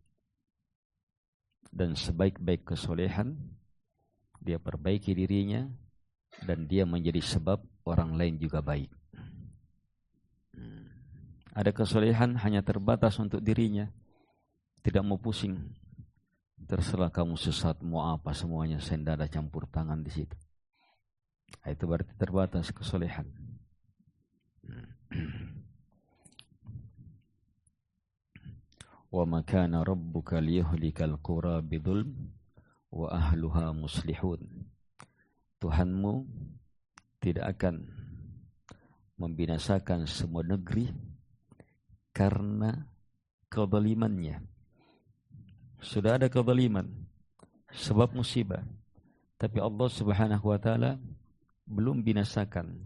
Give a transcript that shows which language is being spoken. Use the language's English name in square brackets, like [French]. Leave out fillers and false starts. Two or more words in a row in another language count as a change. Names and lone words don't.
[Indonesian] Dan sebaik-baik kesolehan, dia perbaiki dirinya dan dia menjadi sebab orang lain juga baik. Ada kesolehan hanya terbatas untuk dirinya, tidak mau pusing. Terserah kamu sesat, mau apa semuanya, saya tidak ada campur tangan di situ. Itu berarti terbatas kesolehan. [Arabic] وما كان ربك ليهلك القرى بظلم وأهلها مصلحون. [Indonesian] Tuhanmu tidak akan membinasakan semua negeri karena kezalimannya. Sudah ada kezaliman, sebab musibah. Tapi Allah [Arabic] سبحانه وتعالى [Indonesian] belum binasakan.